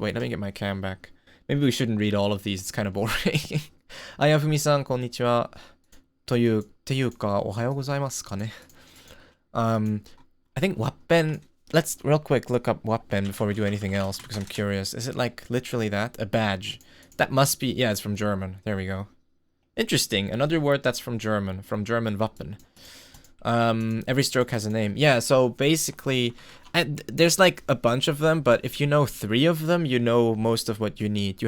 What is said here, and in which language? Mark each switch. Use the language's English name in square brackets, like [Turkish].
[English] Wait, let me get my cam back. Maybe we shouldn't read all of these. It's kind of boring. Ayafumi-san, konnichiwa. [Japanese] ていうか、おはようございますかね. [English] I think wappen. Let's real quick look up wappen before we do anything else because I'm curious. Is it like literally that? A badge? That must be, yeah, it's from German. There we go. Interesting. Another word that's from German Wappen. Every stroke has a name. Yeah, so basically, there's like a bunch of them, but if you know 3 of them, you know most of what you need.